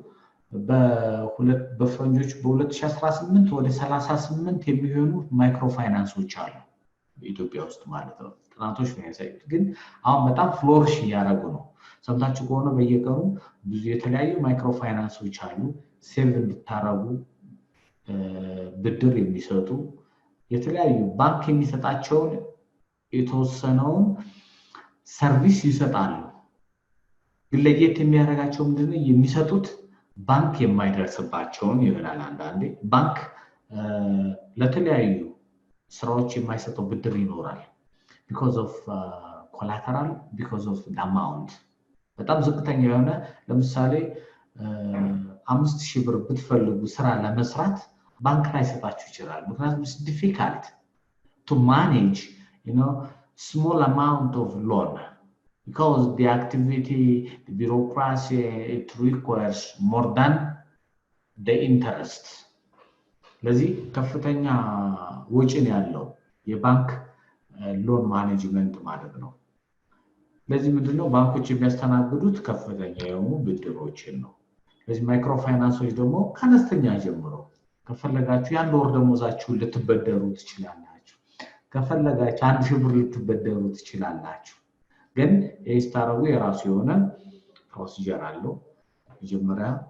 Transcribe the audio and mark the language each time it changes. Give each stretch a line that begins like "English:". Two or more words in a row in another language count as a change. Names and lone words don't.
Amharic: በፈረንጆች በ2018 ወደ 38 የሚሆኑ ማይክሮ ፋይናንሶች አሉ በኢትዮጵያ ውስጥ ማለት ነው። ጥናቶች የሚያሳዩት ግን አሁን በጣም ፍሎሪሽ እያደረጉ ነው። ሰምታችሁ ከሆነ በየቀኑ ብዙ የተለያዩ ማይክሮ ፋይናንሶች አሉ። ሴቭ እንድታረጉ ብድር የሚሰጡ የተለያዩ ባንክ የሚሰጣቸውን የተወሰነውን ሰርቪስ ይሰጣሉ። ለየት የሚያደርጋቸው ምንድነው? የሚሰጡት ባንክ የማይደርስባቸውን ይሆናል። አንዳንዴ ባንክ ለተለያዩ ስራዎች የማይሰጠው ብድር ይኖራል because
English: of collateral, because of the amount።
Amharic: በጣም ዝቅተኛ የሆነ ለምሳሌ 5000 ብር ብትፈልጉ ስራ ለመስራት ባንክ ላይ ሰጣችሁ ይችላል። ምክንያቱም
English: it's difficult to manage, small amount of loan because the activity, the bureaucracy, it requires more than the interest.
Amharic: ለዚህ ከፍተኛ ወጪ ነው ያለው የባንክ
English: loan management
Amharic: ማለት ነው። ለዚህ ምንድነው ባንኮች የሚያስተናግዱት ከፍተኛ የሆኑ ብድሮችን ነው። ለዚህ ማይክሮ ፋይናንሶች ደግሞ ከአነስተኛ ጀምሮ ከፈለጋችሁ ያን ወር ደሞዛችሁ ልትበደሩ ትችላላችሁ። ከፈለጋችሁ 1000 ብር ልትበደሩ ትችላላችሁ። ግን የስታረጉ የራሱ የሆነ ፕሮሲጀር አለው። መጀመሪያ